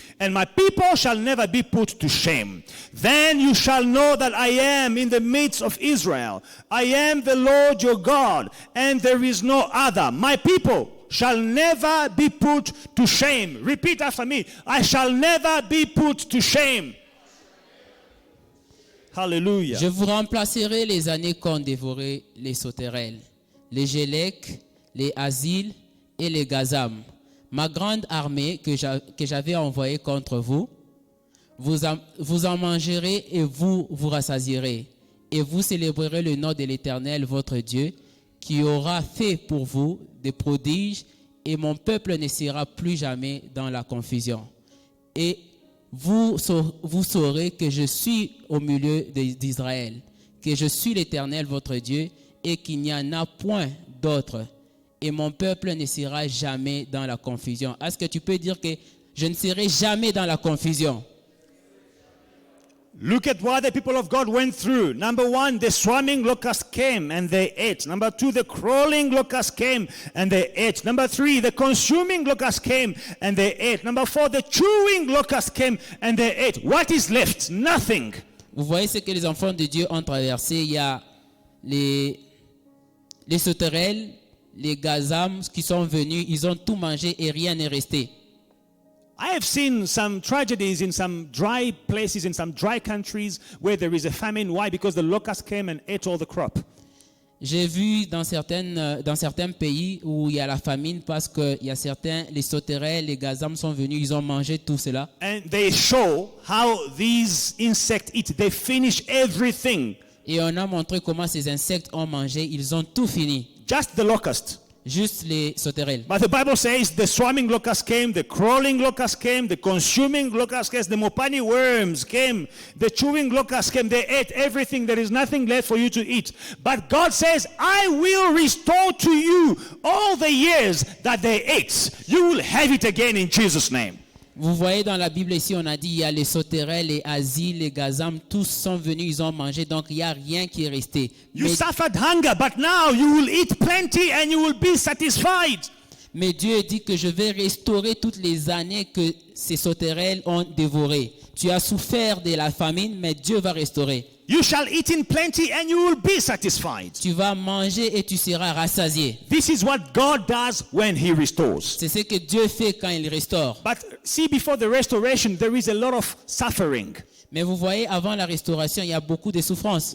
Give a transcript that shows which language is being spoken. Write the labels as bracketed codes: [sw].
[en] And my people shall never be put to shame. Then you shall know that I am in the midst of Israel. I am the Lord your God, and there is no other. My people shall never be put to shame. Repeat after me. I shall never be put to shame. Hallelujah. [fr] Je vous remplacerai les années qu'ont dévoré les sauterelles, les Gélèques, les Asiles et les Gazam. Ma grande armée que j'avais envoyée contre vous, vous en mangerez et vous vous rassasierez. Et vous célébrerez le nom de l'Éternel, votre Dieu, qui aura fait pour vous des prodiges, et mon peuple ne sera plus jamais dans la confusion. Et vous saurez que je suis au milieu d'Israël, que je suis l'Éternel, votre Dieu, et qu'il n'y en a point d'autre. Et mon peuple ne sera jamais dans la confusion. Est-ce que tu peux dire que je ne serai jamais dans la confusion? [en] Look at what the people of God went through. Number one, the swarming locust came and they ate. Number two, the crawling locust came and they ate. Number three, the consuming locust came and they ate. Number four, the chewing locust came and they ate. What is left? Nothing. [fr] Vous voyez ce que les enfants de Dieu ont traversé. Il y a les sauterelles, les gazams qui sont venus, ils ont tout mangé et rien n'est resté. [en] I have seen some tragedies in some dry places, in some dry countries where there is a famine. Why? Because the locust came and ate all the crop. [fr] J'ai vu dans certains pays où il y a la famine parce que il y a les sauterelles, les gazams sont venus, ils ont mangé tout cela. [en] And they show how these insects eat. They finish everything. [fr] Et on a montré comment ces insectes ont mangé, ils ont tout fini. [en] Just the locust. [fr] Juste les sauterelles. [en] But the Bible says the swarming locust came, the crawling locust came, the consuming locust came, the mopani worms came, the chewing locust came. They ate everything. There is nothing left for you to eat. But God says, I will restore to you all the years that they ate. You will have it again in Jesus' name. [fr] Vous voyez dans la Bible ici, on a dit il y a les sauterelles, les asiles, les gazams, tous sont venus, ils ont mangé, donc il n'y a rien qui est resté. [en] You suffered hunger, but now you will eat plenty and you will be satisfied. [fr] Mais Dieu dit que je vais restaurer toutes les années que ces sauterelles ont dévorées. Tu as souffert de la famine, mais Dieu va restaurer. [en] You shall eat in plenty and you will be satisfied. [fr] Tu vas manger et tu seras rassasié. [en] This is what God does when He restores. [fr] C'est ce que Dieu fait quand il restaure. [en] But see, before the restoration, there is a lot of suffering. [fr] Mais vous voyez, avant la restauration, il y a beaucoup de souffrances.